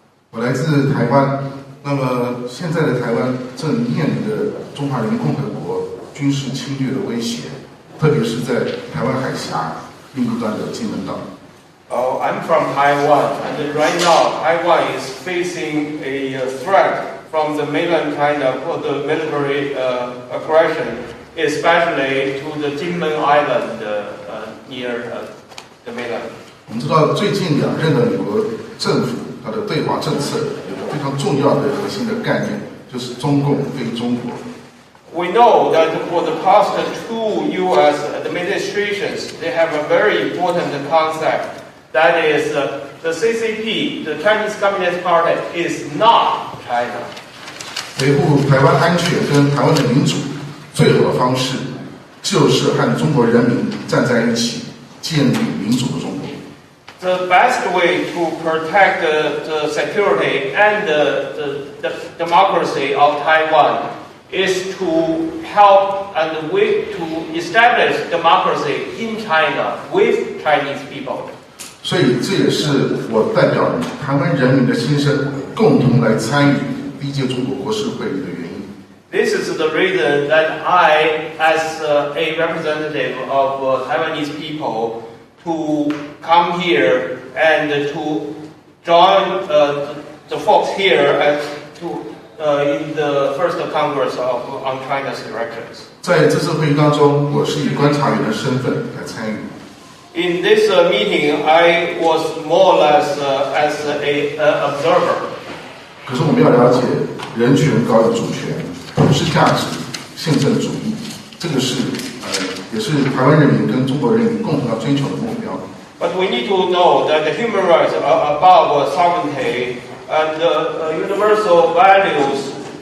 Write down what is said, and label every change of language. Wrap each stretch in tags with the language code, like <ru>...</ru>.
<zh>我来自台湾，那么现在的台湾正面临着中华人民共和国军事侵略的威胁，特别是在台湾海峡另一端的金门岛。</zh> <en>I'm from Taiwan, and right now Taiwan is facing a threat from the mainland China for the military aggression, especially to the Jinmen Island near the mainland.</en> <zh>我们知道最近两任的美国政府，它的对华政策有个非常重要的核心的概念，就是中共非中国。</zh> <en>We know that for the past 2 U.S. administrations, they have a very important concept. That is, the CCP, the Chinese Communist Party, is not China.</en> <zh>维护台湾安全跟台湾的民主，最好的方式就是和中国人民站在一起，建立民主的中国。</zh> <en>The best way to protect the security and the democracy of Taiwan is to help and to establish democracy in China with Chinese people.</en> <zh>所以这也是我代表台湾人民的心声，共同来参与第一届中国国事会议的原因。</zh> <en>This is the reason that I, as a representative of Taiwanese people, to come here and to join the folks here in the first Congress on China's directions.</en> <zh>在这次会议当中，我是以观察员的身份来参与。</zh> <en>In this meeting, I was more or less as an observer.</en> <zh>可是我们要了解，人权高于主权，普世价值、宪政主义，这个是也是台湾人民跟中国人民共同要追求的目标。</zh> <en>But we need to know that the human rights are above sovereignty and universal values.</en>